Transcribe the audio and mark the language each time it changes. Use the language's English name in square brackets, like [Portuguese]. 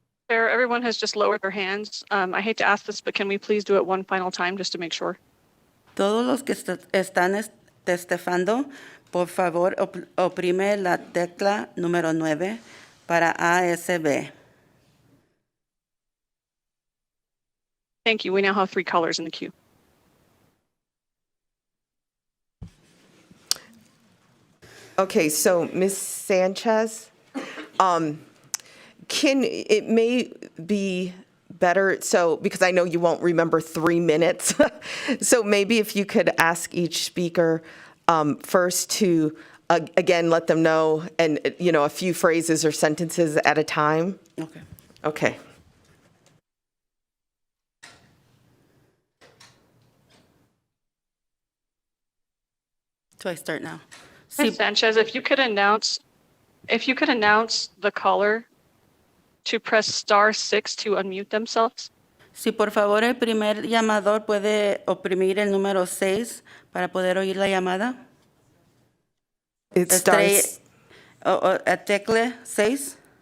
[English] Chair, everyone has just lowered their hands. I hate to ask this, but can we please do it one final time just to make sure? [Spanish] Todos los que están testificando, por favor, oprime la tecla número 9 para ASB. [English] Thank you. We now have 3 callers in the queue. Okay, so Ms. Sanchez, it may be better, so because I know you won't remember 3 minutes, so maybe if you could ask each speaker first to, again, let them know, and, a few phrases or sentences at a time. Okay. Okay. Do I start now? Ms. Sanchez, if you could announce the caller to press *6 to unmute themselves. [Spanish] Si por favor el primer llamador puede oprimir el número 6 para poder oír la llamada. [English] It starts. [Spanish] Tecle 6.